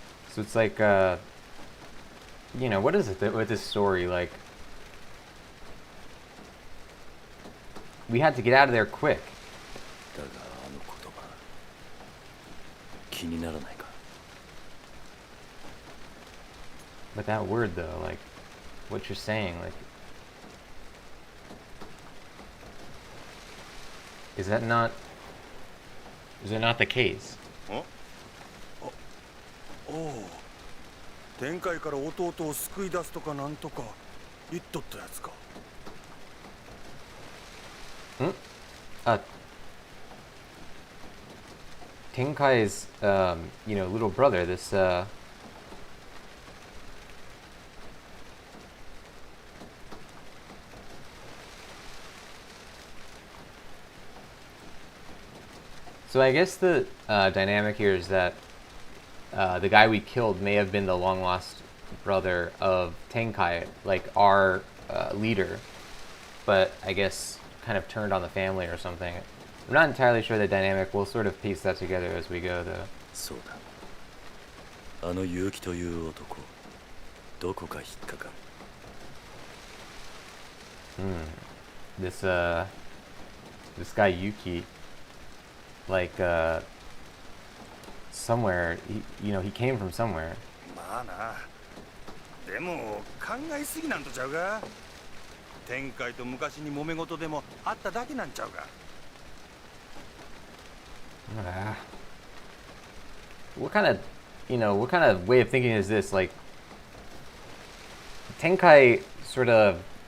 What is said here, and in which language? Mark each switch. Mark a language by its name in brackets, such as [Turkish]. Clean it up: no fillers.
[English] So it's like, you know, what is it with this story? Like, we had to get out of there quick. [Japanese] だがあの言葉、気にならないか。 [English] But that word though, like, what you're saying, like, is that not the case? [Japanese] おお天界から弟を救い出すとかなんとか言っとったやつか [English] Tenkai's, you know, little brother, this, So I guess the dynamic here is that the guy we killed may have been the long lost brother of Tenkai, like our leader, but I guess kind of turned on the family or something. I'm not entirely sure the dynamic. We'll sort of piece that together as we go, though. [Japanese] そうだ。あの結城という男、どこか引っかかる。 [English] This guy Yuki, like somewhere, you know, he came from somewhere. [Japanese] まあなでも考えすぎなんとちゃうが天界と昔に揉め事でもあっただけなんちゃうか [English] What kind of, you know, what kind of way of thinking is this? Like, Tenkai sort of